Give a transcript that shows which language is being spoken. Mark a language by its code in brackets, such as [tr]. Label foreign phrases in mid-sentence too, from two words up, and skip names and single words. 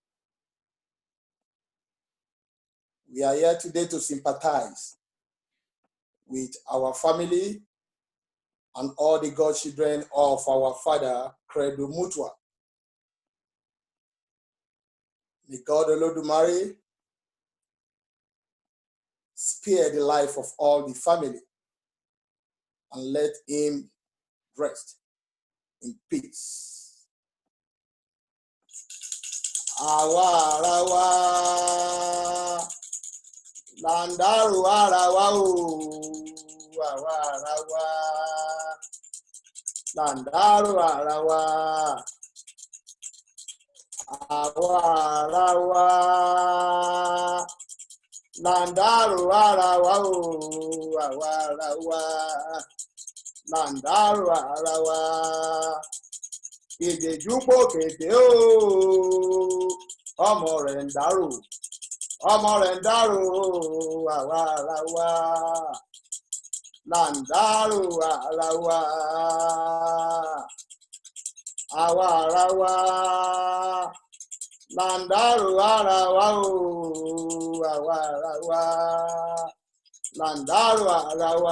[en] We are here today to sympathize with our family and all the godchildren of our father, Credo Mutwa. May God Olodumare spare the life of all the family and let him rest in peace. [yo] Awa arawa, landaru arawa o, awa arawa, landaru arawa, awa arawa, landaru arawa o, awa arawa, landaru arawa. Ìdèjúpò kété o, ọmọ rẹ̀ ń dárò, àwa ara wa, là ń dárò ara wa, àwa ara wa, là ń dárò ara wa o, àwa ara wa, là ń dárò ara wa.